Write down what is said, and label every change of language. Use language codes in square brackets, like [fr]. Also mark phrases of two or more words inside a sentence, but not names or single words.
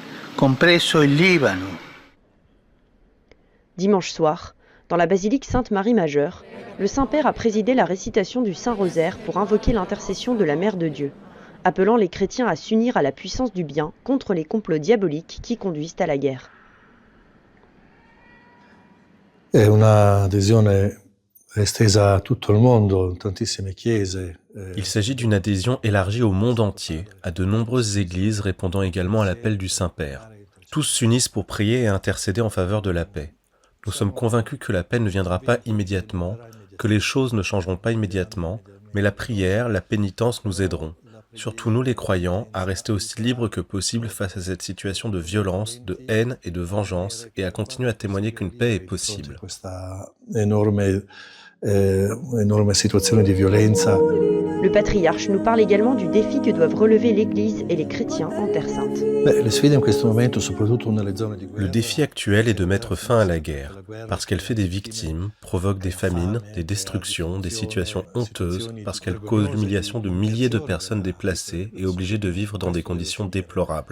[fr] Dimanche soir, dans la basilique Sainte-Marie-Majeure, le Saint-Père a présidé la récitation du Saint-Rosaire pour invoquer l'intercession de la Mère de Dieu, appelant les chrétiens à s'unir à la puissance du bien contre les complots diaboliques qui conduisent à la guerre. [it] È un'adesione estesa a tutto il mondo, tantissime chiese. [fr] Il s'agit d'une adhésion élargie au monde entier, à de nombreuses églises répondant également à l'appel du Saint-Père. Tous s'unissent pour prier et intercéder en faveur de la paix. Nous sommes convaincus que la paix ne viendra pas immédiatement, que les choses ne changeront pas immédiatement, mais la prière, la pénitence nous aideront, surtout nous les croyants, à rester aussi libres que possible face à cette situation de violence, de haine et de vengeance, et à continuer à témoigner qu'une paix est possible. [it] Enorme situazione di violenza. [fr] Le patriarche nous parle également du défi que doivent relever l'Église et les chrétiens en Terre Sainte. Le défi actuel est de mettre fin à la guerre, parce qu'elle fait des victimes, provoque des famines, des destructions, des situations honteuses, parce qu'elle cause l'humiliation de milliers de personnes déplacées et obligées de vivre dans des conditions déplorables.